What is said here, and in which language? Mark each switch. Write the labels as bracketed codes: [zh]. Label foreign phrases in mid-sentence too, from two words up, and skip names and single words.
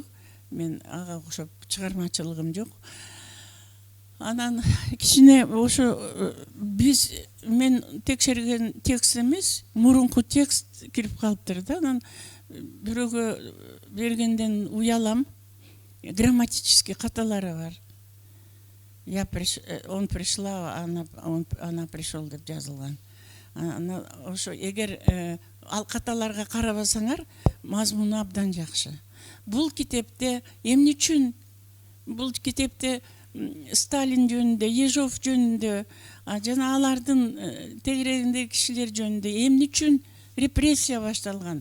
[ky] Мен ага окшоп чыгармачылыгым жок. Анан кичине ошо мен текшерген текст эмес, мурунку текст кирип калыптыр да. Анан бирөөгө бергенден уялам. Грамматический каталары бар. [ru] Он пришла, она пришел [ky] деп жазылган. Ошо эгер ал каталарга карабасаңар мазмуну абдан жакшы. Бул китепте эмне үчүн бул китепте Сталин жөнүндө, Ежов жөнүндө, жана алардын тегерегиндеги кишилер жөнүндө эмне үчүн репрессия башталган?